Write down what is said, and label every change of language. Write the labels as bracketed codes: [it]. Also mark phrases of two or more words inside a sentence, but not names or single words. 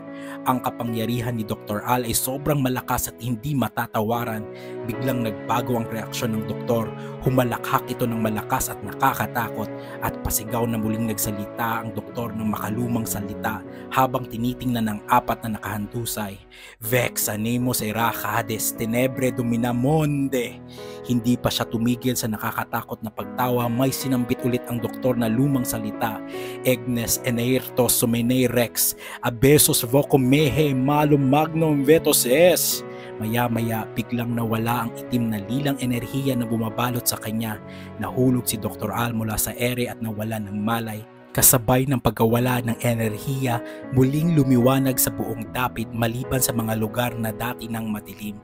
[tl] Ang kapangyarihan ni Dr. Al ay sobrang malakas at hindi matatawaran. Biglang nagbago ang reaksyon ng doktor. Humalakhak ito ng malakas at nakakatakot at pasigaw na muling nagsalita ang doktor ng makalumang salita habang tinitingnan ng apat na nakahandusay. [la] "Vex animos eraca hades tenebre dominamonde." [tl] Hindi pa siya tumigil sa nakakatakot na pagtawa, may sinambit ulit ang doktor na lumang salita. [la] "Egnes eneirtos sumenei rex, abesos vocum mehe malum magnum vetos es." [tl] Maya-maya biglang nawala ang itim na lilang enerhiya na bumabalot sa kanya. Nahulog si Dr. Al mula sa ere at nawala ng malay. Kasabay ng pagkawala ng enerhiya, muling lumiwanag sa buong dapit maliban sa mga lugar na dati nang madilim.